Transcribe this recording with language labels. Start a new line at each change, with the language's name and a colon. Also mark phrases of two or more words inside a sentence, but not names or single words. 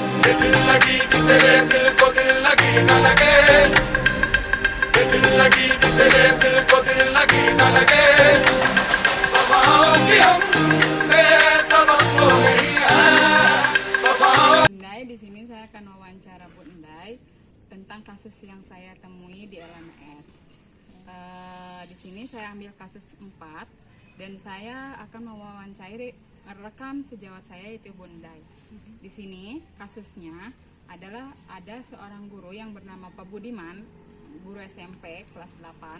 Urdu: دل لگی کہ تیرے دل کو دل لگی نہ لگے، دل لگی کہ تیرے دل کو دل لگی نہ لگے، وفاؤں کی ہم سے توقع نہیں ہے، وفاؤں.
Indonesian: Endai, di sini saya akan wawancara Bu Endai tentang kasus yang saya temui di LMS. Di sini saya ambil kasus 4 dan saya akan mewawancarai rekan sejawat saya yaitu Bu Endai. Di sini kasusnya adalah ada seorang guru yang bernama Pak Budiman, guru SMP kelas 8.